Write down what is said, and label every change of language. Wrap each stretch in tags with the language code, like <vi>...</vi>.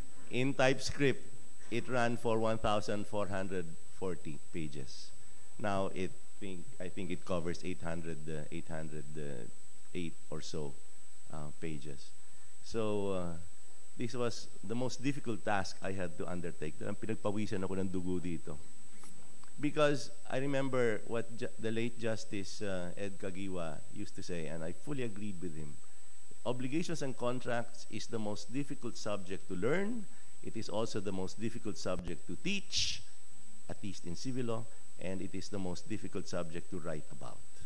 <en>In TypeScript, it ran for 1,440 pages. Now I think it covers 808 or so pages. So this was the most difficult task I had to undertake.</en> <tl>Pinagpawisan ako ng dugo dito.</tl> <en>Because I remember what the late Justice Ed Kagiwa used to say, and I fully agreed with him. Obligations and contracts is the most difficult subject to learn. It is also the most difficult subject to teach, at least in civil law, and it is the most difficult subject to write about.</en>